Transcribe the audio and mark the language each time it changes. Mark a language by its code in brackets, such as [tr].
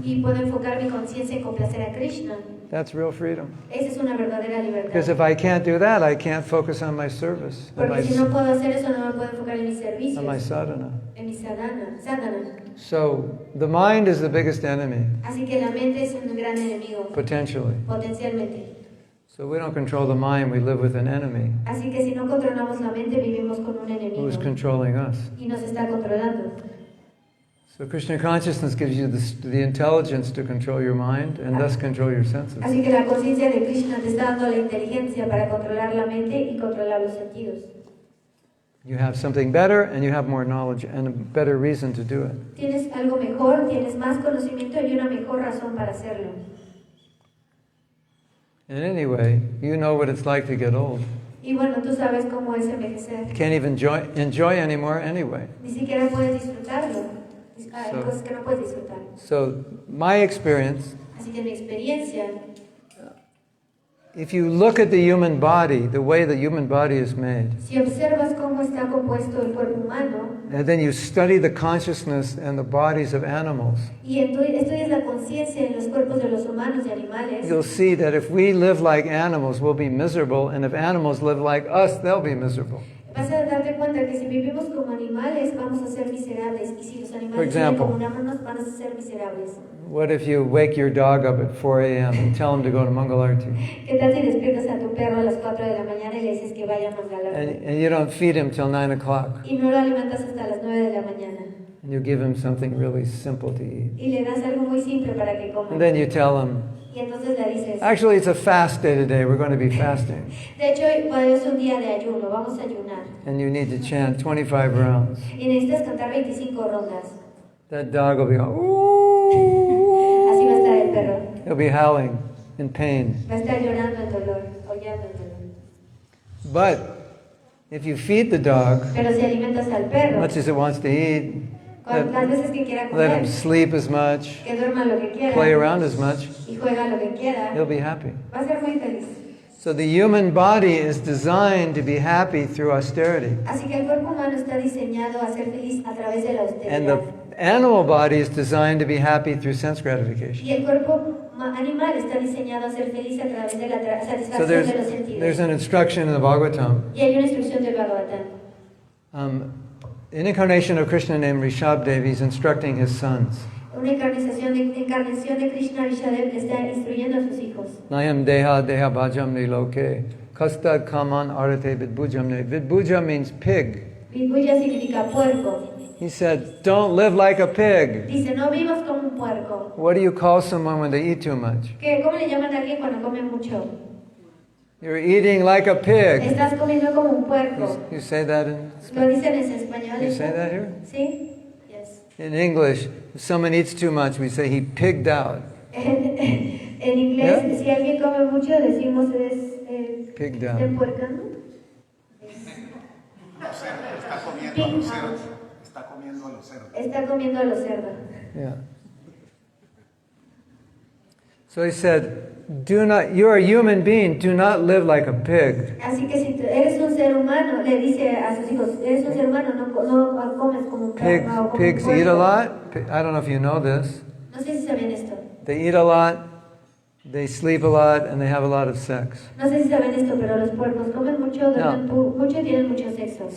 [es] y puedo enfocar mi conciencia en complacer a Krishna, [en] that's real freedom. [es] esa es una verdadera [en] Because [es] libertad. [en] if I can't do that, I can't focus on my service, and [es] Porque si no puedo hacer eso, no me puedo enfocar en mis servicios, [en] my sadhana. [es] en mi sadhana. [en] So the mind is the biggest enemy, [es] Así que la mente es un gran enemigo, [en] potentially. [es] potencialmente. [en] So we don't control the mind, we live with an enemy [es] Así que si no controlamos la mente, vivimos con un enemigo [en] who's controlling us. [es] y nos está controlando. [en] So Krishna consciousness gives you the intelligence to control your mind and thus control your senses. [es] Así que la conciencia de Krishna te está dando la inteligencia para controlar la mente y controlar los sentidos. [en] You have something better and you have more knowledge and a better reason to do it. [es] Tienes algo mejor, tienes más conocimiento y una mejor razón para hacerlo. [en] And anyway, you know what it's like to get old. [es] Y bueno, tú sabes cómo es envejecer. [en] You can't even enjoy anymore anyway. [es] Ni siquiera puedes disfrutarlo. Hay [en] So- [es] cosas que no puedes disfrutar. [en] So my experience, [es] Así que mi experiencia, [en] if you look at the human body, the way the human body is made, [es] si observas cómo está compuesto el cuerpo humano [en] and then you study the consciousness and the bodies of animals, [es] y estudias la conciencia en los cuerpos de los humanos y animales, [en] you'll see that if we live like animals, we'll be miserable, and if animals live like us, they'll be miserable. [es] Vas a darte cuenta que si vivimos como animales vamos a ser miserables y si los [en] For [es] animales viven [en] example, [es] como humanos van a ser miserables. [en] what if you wake your dog up at 4 a.m. and tell him to go to Mangalarti? [es] ¿Qué tal si despiertas a tu perro a las 4 de la mañana y le dices que vaya a Mangalarti? [en] And you don't feed him till 9 o'clock. [es] Y no lo alimentas hasta las 9 de la mañana. [en] And you give him something really simple to eat. [es] Y le das algo muy simple para que coma. [en] And then you tell him, [es] Y entonces le dices, [en] actually it's a fast day today, we're going to be fasting. [es] de hecho hoy es un día de ayuno, vamos a ayunar. [en] And you need to chant 25 rounds. [es] Y necesitas cantar 25 rondas. [en] That dog will be going, ooh. [es] Así va a estar el perro. [en] He'll be howling in pain. [es] Va a estar llorando el dolor, aullando el dolor. [en] But if you feed the dog, [es] Pero si alimentas al perro, [en] much as it wants to eat, [es] las veces que quiera [en] let him [es] comer, [en] sleep as much, [es] que duerma lo que quiera, [en] play around as much, [es] y juega lo que quiera, [en] he'll be happy. [es] va a ser muy feliz. [en] So the human body is designed to be happy through austerity. [es] Así que el cuerpo humano está diseñado a ser feliz a través de la [en] And [es] austeridad. [en] the animal body is designed to be happy through sense gratification. [es] Y el cuerpo animal está diseñado a ser feliz a través de la [en] So [es] satisfacción de los [en] there's [es] sentidos. [en] an instruction in the Bhagavatam. [es] Y hay una instrucción del Bhagavatam. [en] An incarnation of Krishna named Rishabdev is instructing his sons. [es] Una encarnación de Krishna Rishabdev está instruyendo a sus hijos. [sa] Nayam deha deha bhajamni loke. Kastad kaman arate vidbujamne. [en] Vidbuja means pig. [es] Vidbuja significa puerco. [en] He said, don't live like a pig. [es] Dice, no vivas como un puerco. [en] What do you call someone when they eat too much? [es] ¿Cómo le llaman a alguien cuando come mucho? [en] You're eating like a pig. [es] Estás comiendo como un puerco. [en] You say that in [es] ¿Lo dicen en español? [en] You say that here? [es] ¿Sí? [en] Yes. In English, if someone eats too much, we say he pigged out. [es] En inglés, [en] Yeah? [es] si alguien come mucho, decimos es [en] Pigged out. [es] empuercando. Está comiendo a los cerdos. Está comiendo a los cerdos. Está comiendo a los cerdos. [en] Yeah. So he said, you're a human being, do not live like a pig. [es] Así que si tú eres un ser humano, le dice a sus hijos, eres un ser humano, no comes como un perro o como un [en] Pigs [es] puerco. [en] eat a lot. I don't know if you know this. [es] No sé si saben esto. [en] They eat a lot, they sleep a lot, and they have a lot of sex. [es] No sé si saben esto, pero los puercos comen mucho, duermen mucho y tienen mucho sexo.